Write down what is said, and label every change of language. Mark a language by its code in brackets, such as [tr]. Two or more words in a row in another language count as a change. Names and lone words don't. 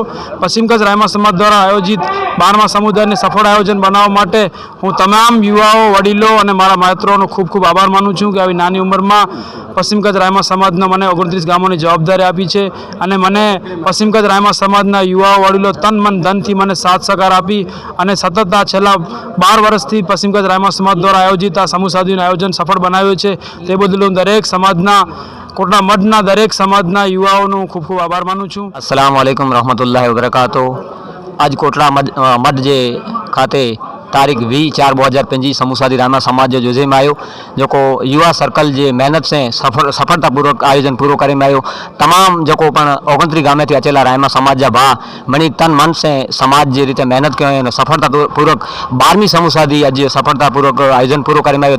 [gu] પશ્ચિમ કચ્છ રાયમા સમાજ દ્વારા આયોજિત 12મા સમુદાયને સફળ આયોજન બનાવવા માટે હું તમામ યુવાઓ, વડીલો અને મારા મિત્રોનો ખૂબ ખૂબ આભાર માનું છું કે આવી નાની ઉંમરમાં પશ્ચિમ કચ્છ રાયમા સમાજના મને 29 ગામોની જવાબદારી આપી છે અને મને પશ્ચિમ કચ્છ રાયમા સમાજના યુવાઓ વડીલો તન મન ધનથી મને સાથ સહકાર આપી અને સતત આ છેલ્લા 12 વર્ષથી પશ્ચિમ કચ્છ રાયમા સમાજ દ્વારા આયોજિત આ સમૂહ શાદીનું આયોજન સફળ બનાવ્યું છે। તે બદલ હું દરેક સમાજના કોટડા મઠના દરેક સમાજના યુવાઓનો ખૂબ ખૂબ આભાર માનું છું। [ar] السلام عليكم رحمة الله وبركاته. [kfr] आज कोटड़ा मठ जे खाते तारीख 20/4/2025 समूह शादी रायमा समाज जो योजे में आयो, जो को युवा सर्कल जे मेहनत से सफलतापूर्वक आयोजन पूरो करे में आयो। तमाम जो को 29 गामे थी अचेला रायमा समाज जा भा मनी तन मन से समाज जे रीते मेहनत कयो सफलतापूर्वक 12મી समूह शादी आज सफलतापूर्वक आयोजन पूरो करे में आयो।